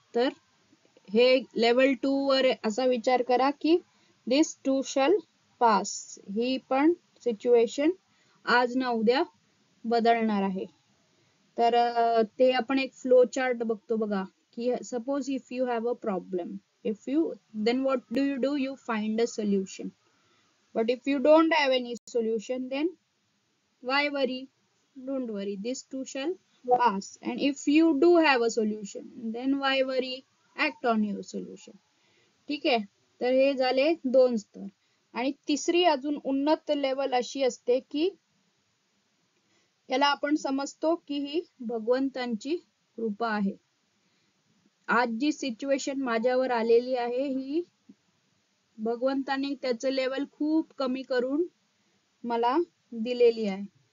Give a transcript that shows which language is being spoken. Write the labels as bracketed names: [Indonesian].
[Marathi] तर हे लेवल 2 वर असा विचार करा की [English] This too shall pass. [Marathi] ही पण सिच्युएशन आज ना उद्या बदलणार आहे. तर ते आपण एक फ्लो चार्ट बघतो बघा, की [English] Suppose if you have a problem, then what do? You find a solution. But if you don't have any solution, then why worry? Don't worry, this too shall pass. And if you do have a solution, then why worry? Act on your solution. [Marathi] ठीक आहे. तर हे झाले 2 स्तर. आणि तिसरी अजून उन्नत लेवल अशी असते की याला आपण समजतो की ही भगवंतांची कृपा आहे. आज जी सिच्युएशन माझ्यावर आलेली आहे ही भगवंताने त्याचं लेवल खूप कमी करून मला दिलेली आहे.